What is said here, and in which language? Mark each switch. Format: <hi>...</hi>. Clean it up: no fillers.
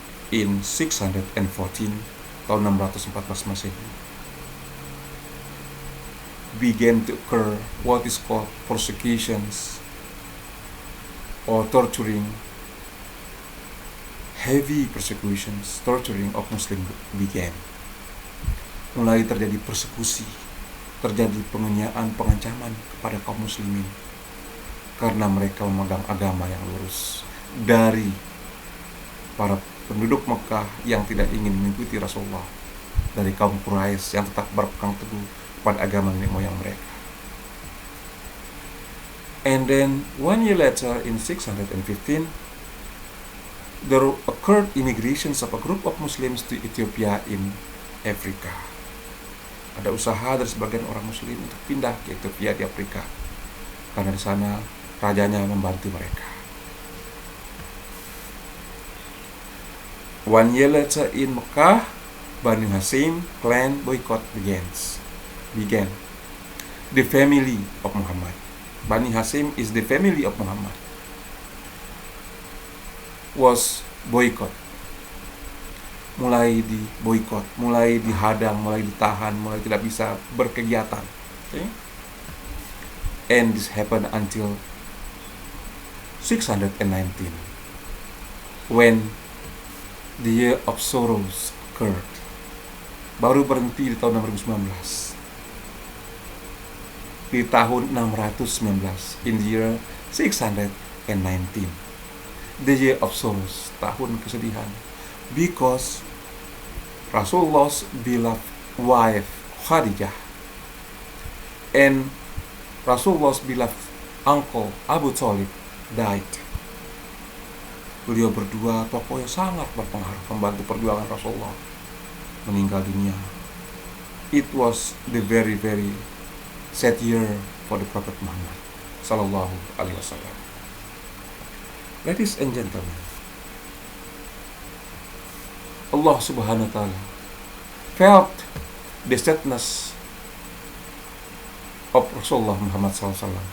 <en>in 614,</en> <id>tahun 614 Masehi,</id> <en>began to occur what is called persecutions or torturing. Heavy persecutions, torturing of Muslim began.</en> <id>Mulai terjadi persekusi, terjadi penganiayaan, pengancaman kepada kaum muslimin karena mereka memegang agama yang lurus dari para penduduk Mekah yang tidak ingin mengikuti Rasulullah, dari kaum Quraisy yang tetap berpegang teguh pada agama nenek moyang mereka.</id> <en>And then 1 year later in 615, there occurred immigrations of a group of Muslims to Ethiopia in Africa.</en> <id>Ada usaha dari sebagian orang Muslim untuk pindah ke Ethiopia di Afrika, karena di sana rajanya membantu mereka.</id> <en>1 year later in Mecca, Banu Hashim clan boycott began. The family of Muhammad. Bani Hashim is the family of Muhammad. Was boycott.</en> <id>Mulai di boycott, mulai dihadang, mulai ditahan, mulai tidak bisa berkegiatan.</id> <en>Okay? And this happened until 619, when the year of sorrows occurred.</en> <id>Baru berhenti di tahun 2019. Di tahun 619,</id> <en>in the year 619, the year of sorrows,</en> <id>tahun kesedihan,</id> <en>because Rasulullah's beloved wife Khadijah and Rasulullah's beloved uncle Abu Thalib died.</en> <id>Beliau berdua tokoh yang sangat berpengaruh membantu perjuangan Rasulullah, meninggal dunia.</id> <en>It was the very very sad year for the Prophet Muhammad sallallahu alaihi wasallam. Ladies and gentlemen, Allah subhanahu wa ta'ala felt the sadness of Rasulullah Muhammad SAW.</en>